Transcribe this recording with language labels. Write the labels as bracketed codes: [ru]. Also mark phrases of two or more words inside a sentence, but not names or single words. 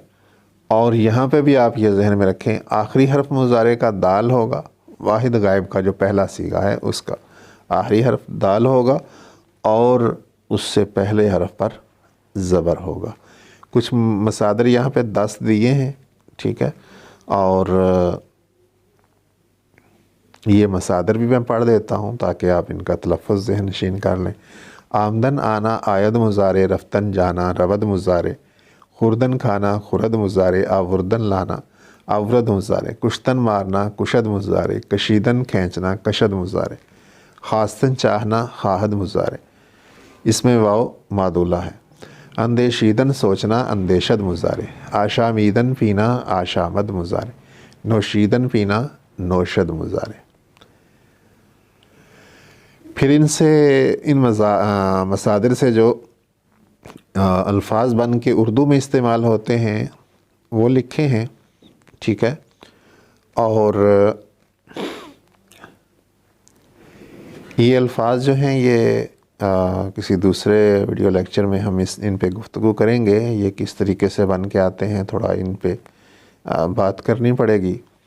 [ur] اور یہاں پہ بھی آپ یہ ذہن میں رکھیں، آخری حرف مضارع کا دال ہوگا، واحد غائب کا جو پہلا صیغہ ہے اس کا آخری حرف دال ہوگا اور اس سے پہلے حرف پر زبر ہوگا۔ کچھ مصادر یہاں پہ 10 دیے ہیں، ٹھیک ہے، اور یہ مصادر بھی میں پڑھ دیتا ہوں تاکہ آپ ان کا تلفظ ذہن نشین کر لیں۔ آمدن آنا، آید مضارع، رفتن جانا، رود مضارع، خوردن کھانا، خورد مضارع، آوردن لانا، آورد مضارع، کشتن مارنا، کشد مضارع، کشیدن کھینچنا، کشد مضارع، خواستن چاہنا، خواہد مضارع، اس میں واو معدولہ ہے۔ اندیشیدن سوچنا، اندیشد مضارع، آشامیدن پینا، آشامد مضارع، نوشیدن پینا، نوشد مضارع۔ پھر ان مصادر سے جو الفاظ بن کے اردو میں استعمال ہوتے ہیں وہ لکھے ہیں، ٹھیک ہے۔ اور یہ الفاظ جو ہیں یہ کسی دوسرے ویڈیو لیکچر میں ہم ان پہ گفتگو کریں گے، یہ کس طریقے سے بن کے آتے ہیں، تھوڑا ان پہ بات کرنی پڑے گی۔